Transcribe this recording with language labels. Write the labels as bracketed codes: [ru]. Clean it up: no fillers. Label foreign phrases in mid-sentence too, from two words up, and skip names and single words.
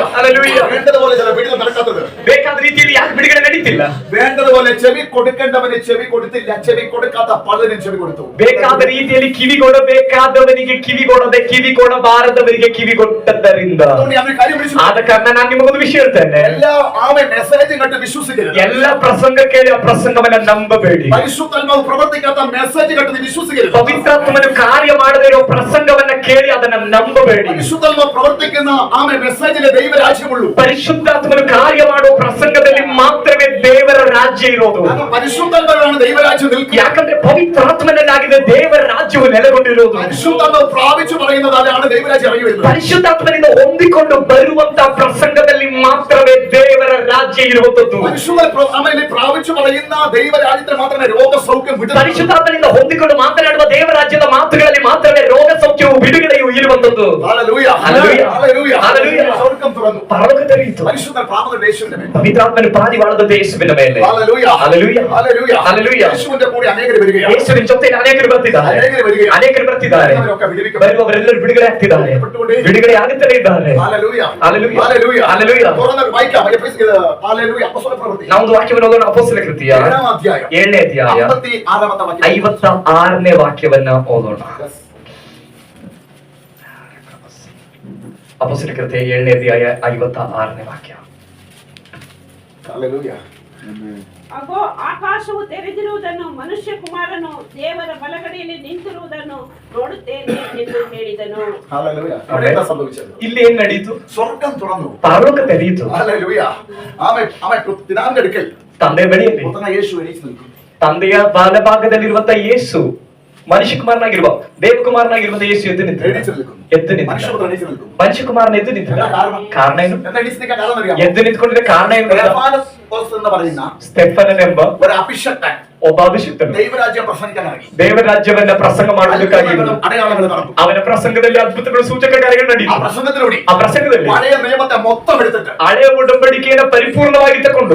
[ml] ഹല്ലേലൂയ. വേണ്ടതുപോലെ ചില വീട്ടിൽ നടക്കാത്തത്, [kn] ಬೇಕಾದ ರೀತಿಯಲ್ಲಿ ಯಾಕೆ ಬಿಡುಗಡೆ ನಡೀತಿಲ್ಲ? [ml] വേണ്ടതുപോലെ ചെവി കൊടുക്കേണ്ടവന് ചെവി കൊടുത്തില്ല, ചെവി കൊടുക്കാത്ത പലരും ചെവി കൊടുത്തു. [kn] ಬೇಕಾದ ರೀತಿಯಲ್ಲಿ ಕಿವಿ ಕೊಡಬೇಕಾದವನಿಗೆ ಕಿವಿ ಕೊಡದೆ, ಕಿವಿ ಕೊಡಬಾರದವರಿಗೆ ಕಿವಿ ಕೊಟ್ಟದ್ದರಿಂದ. [ml] അതുകൊണ്ട് ഞാൻ ഒരു കാര്യം വിളിച്ചു. [kn] ಆದ ಕಾರಣ ನಾನು ನಿಮಗೊಂದು ವಿಷಯ ಹೇಳ್ತೇನೆ. [ml] എല്ലാ മെസ്സേജ് കണ്ട് വിശ്വസിക്കരുത്. [kn] ಎಲ್ಲ ಪ್ರಸಂಗ ಕೇಳಿ ಆ ಪ್ರಸಂಗವನ್ನ ನಂಬಬೇಡಿ. [ml] പരിശുദ്ധാത്മാവ് പ്രവർത്തിക്കാത്ത മെസ്സേജ് കണ്ട് വിശ്വസിക്കരുത്. [kn] ಪವಿತ್ರಾತ್ಮನು ಕಾರ್ಯ ಮಾಡದೇ ಇರೋ ಪ್ರಸಂಗವನ್ನ ಕೇಳಿ ಅದನ್ನ ನಂಬಬೇಡಿ. [ml] പരിശുദ്ധാത്മാവ് പ്രവർത്തിക്കുന്ന മെസ്സേജിലെ ദൈവരാജ്യമുള്ളൂ. [kn] ಪರಿಶುದ್ಧಾತ್ಮನು ಕಾರ್ಯ ಮಾಡುವ ಪ್ರಸಂಗದಲ್ಲಿ ಮಾತ್ರವೇ ದೇವರ ರಾಜ್ಯ ಇರೋದು. [ml] പരിശുദ്ധാത്മാവാണ് ദൈവരാജ്യം നിൽക്കുക. [kn] ಯಾಕಂದ್ರೆ ಪವಿತ್ರಾತ್ಮನಲ್ಲಾಗಿದೆ ದೇವರ ರಾಜ್ಯವು ನೆಲೆಗೊಂಡಿರುವುದು. [ml] പരിശുദ്ധാത്മാവ് പ്രാപിച്ചു പറയുന്നതാണ് ദൈവരാജ്യം ഇറങ്ങി വരുന്നത്. [kn] ಪರಿಶುದ್ಧಾತ್ಮನಿಂದ ಹೊಂದಿಕೊಂಡು ಬರುವಂತಹ ಪ್ರಸಂಗದಲ್ಲಿ ಮಾತ್ರವೇ ದೇವರ ರಾಜ್ಯ ಇರುವಂತದ್ದು. [ml] പരിശുദ്ധാത്മാവിനെ പ്രാപിച്ചു പറയുന്ന ദൈവരാജ്യത്തിൽ മാത്രമേ രോഗസൗഖ്യം വിടുന്നത്. [kn] ಪರಿಶುದ್ಧಾತ್ಮನಿಂದ ಹೊಂದಿಕೊಂಡು ಮಾತನಾಡುವ ದೇವರಾಜ್ಯದ ಮಾತುಗಳಲ್ಲಿ ಮಾತ್ರವೇ ರೋಗ ಸೌಖ್ಯವು ಬಿಡುಗಡೆಯು ಇರುವಂತದ್ದು. [ml] ഹല്ലേലൂയ. ഹല്ലേലൂയ. ഹല്ലേലൂയ. ഹല്ലേലൂയ. സ്വർഗ്ഗം തുറന്നു. [kn] ಪರಲೋಕ ತೆರೆಯಿತು. [ml] പരിശുദ്ധ പ്രാപകൻ യേശുവിന്റെ മേൽ. [kn] ಪವಿತ್ರಾತ್ಮನು ಪಾರಿವಾಳದ ಯೇಸುವಿನ ಮೇಲೆ. [ml] ഹല്ലേലൂയ. ഹല്ലേലൂയ. ഹല്ലേലൂയ. ഹല്ലേലൂയ. യേശുവിന്റെ കൂടെ അനേകർ വരികയാണ്. [kn] ಯೇಸುವಿನ ಜೊತೆ ಅನೇಕರು ಬರ್ತಿದ್ದಾರೆ. ಅನೇಕರು ಬರ್ತಿದ್ದಾರೆ. ಬರುವವರೆಲ್ಲರೂ ಬಿಡುಗಡೆ ಆಗ್ತಿದ್ದಾರೆ. ಬಿಡುಗಡೆ ಆಗುತ್ತಲೇ ಇದ್ದಾರೆ. [ml] ഹല്ലേലൂയ. [kn] ಹಲ್ಲೆಲೂಯ. [ml] ഹല്ലേലൂയ. [kn] ಹಲ್ಲೆಲೂಯ. [ml] തുറന്ന് വായിക്കാം. ഹല്ലേലൂയ. അപ്പോസ്തല പ്രവൃത്തി. [kn] ನಾವೊಂದು ವಾಕ್ಯವನ್ನು ಓದೋಣ. ಅಪೊಸ್ತಲ ಕೃತ್ಯ [ml] 7ാം അധ്യായം [kn] 7ನೇ ಅಧ್ಯಾಯ [ml] 56ാമത്തെ വാക്യം. [kn] 56ನೇ ವಾಕ್ಯವನ್ನ ಓದೋಣ. ಅಪೊಸ್ತಲ ಕೃತ್ಯ 7ನೇ ಅಧ್ಯಾಯ 56ನೇ ವಾಕ್ಯ. [ml] ഹല്ലേലൂയ. [kn] ಅಗೋ ಆಕಾಶವು ತೆರೆದಿರುವುದನ್ನು ಮನುಷ್ಯ ಕುಮಾರನು ದೇವರ ಬಲಗಡೆಯಲ್ಲಿ ನಿಂತಿರುವುದನ್ನು ನೋಡುತ್ತೇನೆ ಎಂದು ಹೇಳಿದನು. [ml] അവിടെ സംഭവിച്ചത്? [kn] ಇಲ್ಲಿ ಏನ್ ನಡೀತು? [ml] സ്വർഗം തുറന്നു, [kn] ಪರಲೋಕ ತೆರೆಯಿತು. [ml] ഹല്ലേലൂയ. അവൻ പിതാവിന്റെ അടുക്കൽ [kn] ತಂದೆ ಬಳಿಯಲ್ಲಿ [ml] പുത്രനായ യേശു എണീറ്റ് നിൽക്കുന്നു. [kn] ತಂದೆಯ ಬಾಲಭಾಗದಲ್ಲಿರುವಂತ ಯೇಸು ಮನುಷ್ಯಕುಮಾರನಾಗಿರುವ ದೇವಕುಮಾರನಾಗಿರುವಂತ ಯೇಸು ಎದ್ದು ನಿಂತ [ml] മനുഷ്യപുത്രൻ എണീറ്റ് നിൽക്കുന്നു. [kn] ಮನುಷ್ಯಕುಮಾರನ ಎದ್ದು ನಿಂತ ಕಾರಣ ಏನು? [ml] എന്താ എണീറ്റ് നിൽക്കാൻ കാരണം അറിയാമോ? [kn] ಎದ್ದು ನಿಂತ್ಕೊಂಡಿದ್ದ ಕಾರಣ ಏನು? [ml] സ്തെഫാനോസ് എന്ന് പറയുന്ന [kn] ಸ್ಟೆಫನನೆಂಬ [ml] ഒരു അഭിഷക്തൻ [kn] ಒಬ್ಬ ಅಭಿಷಿಕ್ತನು [ml] ദൈവരാജ്യം പ്രസംഗിക്കാൻ ഇറങ്ങി. [kn] ದೇವರಾಜ್ಯವನ್ನ ಪ್ರಸಂಗ ಮಾಡುವುದಕ್ಕಾಗಿ [ml] അടയാളങ്ങൾ നടന്നു. [kn] ಅವನ ಪ್ರಸಂಗದಲ್ಲಿ ಅದ್ಭುತಗಳು ಸೂಚಕ ಕಾರ್ಯಗಳು [ml] ആ [kn] ನಡೆಯಿತು. [ml] പ്രസംഗത്തിലൂടെ [kn] ಆ ಪ್ರಸಂಗದಲ್ಲಿ [ml] പഴയ നിയമത്തെ മൊത്തം എടുത്തിട്ട് [kn] ಹಳೆಯ ಒಡಂಬಡಿಕೆಯನ್ನು ಪರಿಪೂರ್ಣವಾಗಿ ತಕೊಂಡು